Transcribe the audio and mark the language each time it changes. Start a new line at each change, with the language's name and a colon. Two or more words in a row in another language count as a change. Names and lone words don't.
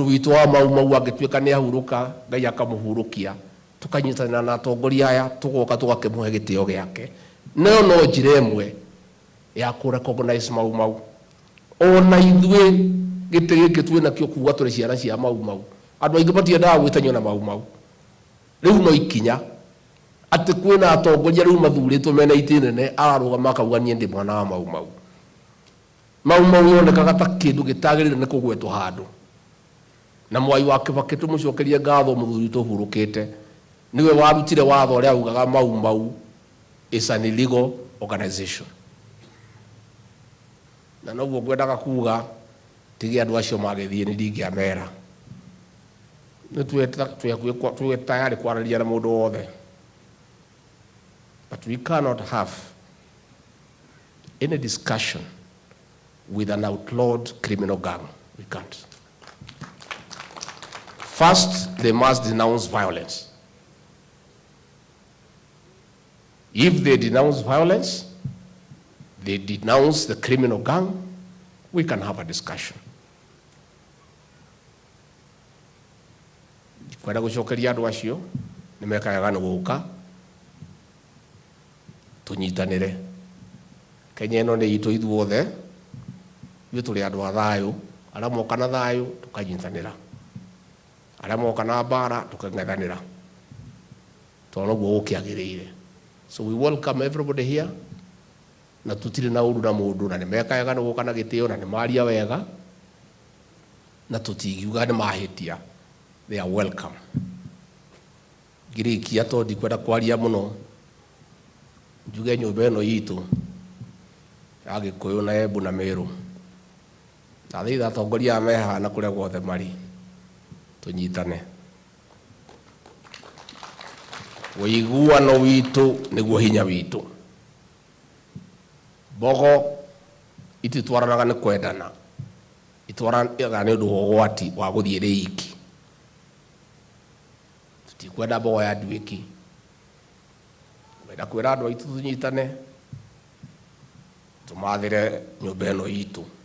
Kikuyu: witu wa mau agituika ni ahuruka Ngai akamuhurukia tukanyitana na atongoria aya tugoka tugakimuhe gitio giake no njire imwe ya ku recognize mau ona ithue gite giki twina kio kuga turi ciana cia mau andu aingi batiendaga gwitanyo na mau riu no ikinya ati kwina atongoria riu mathuritwo mena itinene ararugama akauga nie ndi mwana wa mau yonekaga ta kindu gitagirire ni kugwetwo handu na mwai wa Kibaki tumucokerie ngatho muthuri tuhurukite niwe warutire watho uria ugaga mau
English: is an illegal organization
Kikuyu: na noguo ngwendaga kuga tigi andu acio magithie ni ndingiamera ni tuwe tayari kwararia na mundu wothe
English: but we cannot have any discussion with an outlawed criminal gang. We can't. First, they must denounce violence. If they denounce violence, they denounce the criminal gang, we can have a discussion.
Kikuyu: Kwenda gucokeria andu acio ni mekaga ni guka tunyitanire Kenya ino ni itu ithuothe ithu turi andu a thayu aria moka na thayu tukanyitanira aria moka na mbara tukang'ethanira tondu guo gukiagiriire.
English: So we welcome everybody here
Kikuyu: na tutire na uru na mundu na ni mekaga ni guka na gitio na ni maria wega na tutigiuga ni mahitia.
English: They are welcome.
Kikuyu: Girikia to ndikwenda kwaria muno njuge nyumba ino yitu ya Gikuyu na Embu na Meru na thitha atongoria meha na kuria guothe mari tunyitane wiguano witu niguo hinya witu bogo ititwaranaga ni kwendana itwaranaga ni undu wogwati wa guthie riiki tikwenda bogo ya ndwiki wenda kwira andu aitu tunyitane tumathire nyumba ino yitu